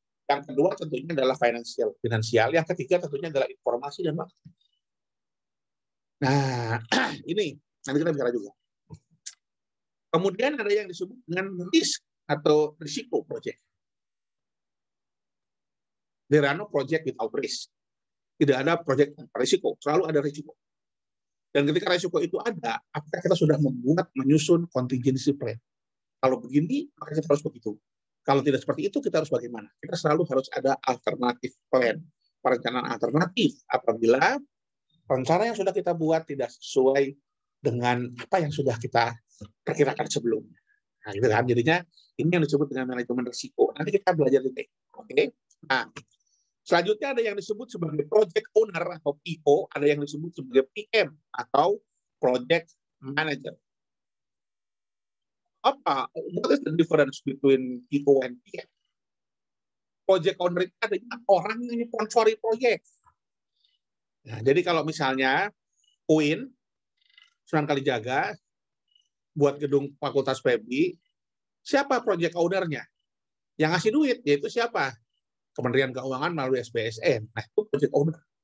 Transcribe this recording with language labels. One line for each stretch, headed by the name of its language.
Indonesian: Yang kedua tentunya adalah finansial. Yang ketiga tentunya adalah informasi dan waktu. Nah, ini nanti kita bicara juga. Kemudian ada yang disebut dengan risk atau risiko proyek.
English: There are no project without risk.
Indonesian: Tidak ada proyek tanpa risiko, selalu ada risiko. Dan ketika risiko itu ada, apakah kita sudah menyusun contingency plan? Kalau begini, maka kita harus begitu. Kalau tidak seperti itu, kita harus bagaimana? Kita selalu harus ada alternatif plan, perencanaan alternatif apabila rencana yang sudah kita buat tidak sesuai dengan apa yang sudah kita perkirakan sebelumnya. Nah, gitu kan? Jadinya ini yang disebut dengan manajemen risiko. Nanti kita belajar lebih. Oke. Nah, Selanjutnya ada yang disebut sebagai project owner atau PO, ada yang disebut sebagai PM atau project manager.
English: What is the difference between PO and PM?
Indonesian: Project owner itu adalah orang yang sponsori proyek. Nah, jadi kalau misalnya UIN, Sunan Kalijaga, buat gedung Fakultas FEBI, siapa project owner-nya? Yang ngasih duit, yaitu siapa? Kementerian Keuangan melalui SBSN. Nah, itu project owner.